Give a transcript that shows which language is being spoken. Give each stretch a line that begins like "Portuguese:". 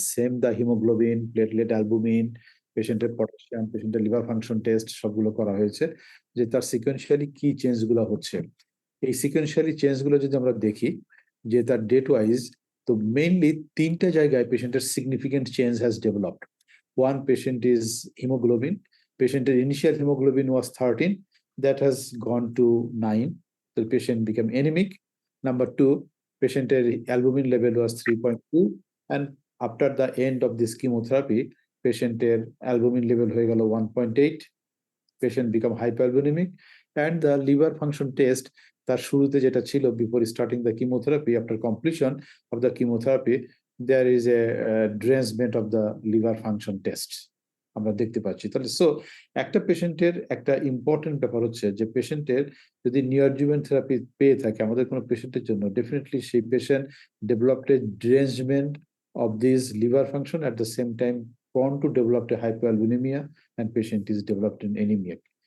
Bangla: Same দা haemoglobin, platelet, albumin, পেশেন্টের potassium, পেশেন্টের liver function test সবগুলো করা হয়েছে, যে তার সিকুয়েন্সিয়ালি কি চেঞ্জ গুলো হচ্ছে। এই সিকুয়েন্সিয়ালি চেঞ্জ গুলো যদি আমরা দেখি যে তার ডেট ওয়াইজ, তো মেইনলি তিনটা জায়গায় পেশেন্টের significant change has developed.
English: One patient is hemoglobin. Patient's initial hemoglobin was 13. That has gone to 9. The patient became anemic. Number two, patient's albumin level was 3.2. And after the end of this chemotherapy, patient's albumin level
Bangla: হয়ে গেল
English: 1.8. Patient become hyperalbuminic. And the liver function test,
Bangla: তার শুরুতে যেটা ছিল
English: before starting the chemotherapy, after completion of the chemotherapy, there is a derangement of the liver function test
Bangla: আমরা দেখতে পাচ্ছি। তাহলে সো একটা পেশেন্টের একটা ইম্পর্টেন্ট ব্যাপার হচ্ছে যে পেশেন্টের যদি নিওঅ্যাডজুভেন্ট থেরাপি পেয়ে থাকে আমাদের কোনো পেশেন্টের জন্য, ডেফিনেটলি সেই patient developed A
English: derangement of this liver function, at the same time prone to develop a hypoalbuminemia and patient is developed in anemia.